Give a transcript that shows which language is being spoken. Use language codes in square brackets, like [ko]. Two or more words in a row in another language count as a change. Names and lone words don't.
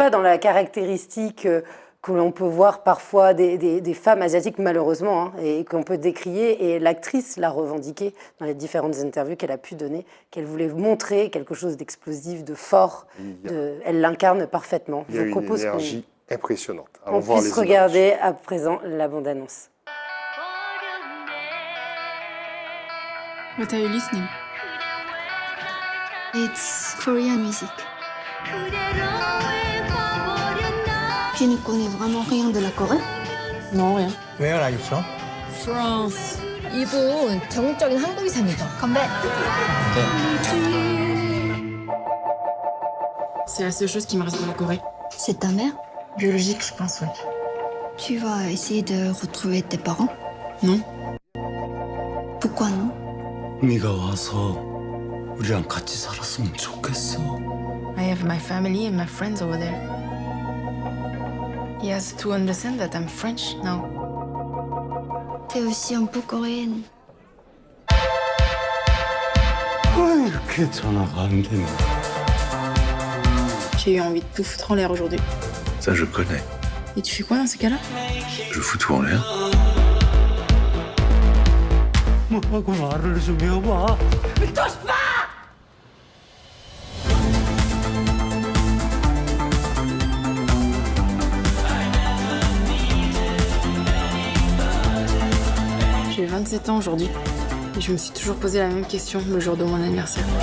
[fr] pas dans la caractéristique que l'on peut voir parfois des femmes asiatiques, malheureusement, hein, et qu'on peut décrier. Et l'actrice l'a revendiqué dans les différentes interviews qu'elle a pu donner, qu'elle voulait montrer quelque chose d'explosif, de fort. Elle l'incarne parfaitement. Il y a une énergie impressionnante. qu'on Allons voir puisse les regarder à présent la bande-annonce. [en] What are you listening? It's Korean music. [fr] Tu ne connais vraiment rien de la Corée? Non, rien. [en] Where are you from? France. [ko] 이분 전국적인 한국이사입니다. 건배. [fr] C'est la seule chose qui me reste de la Corée. C'est ta mère? Biologique, je pense, ouais. Tu vas essayer de retrouver tes parents? Non. Pourquoi non? [ko] 네가 와서 우리랑 같이 살았으면 좋겠어. [en] I have my family and my friends over there. He has to understand that I'm French now. [fr] T'es aussi un peu coréenne. [ko] 왜 이렇게 전화가 안 되나? [fr] J'ai eu envie de tout foutre en l'air aujourd'hui. Ça, je connais. Et tu fais quoi dans ces cas-là? Je fous tout en l'air. [ko] 뭐라고 말을 좀 해봐. [fr] J'ai 27 ans aujourd'hui. Et je me suis toujours posé la même question le jour de mon anniversaire.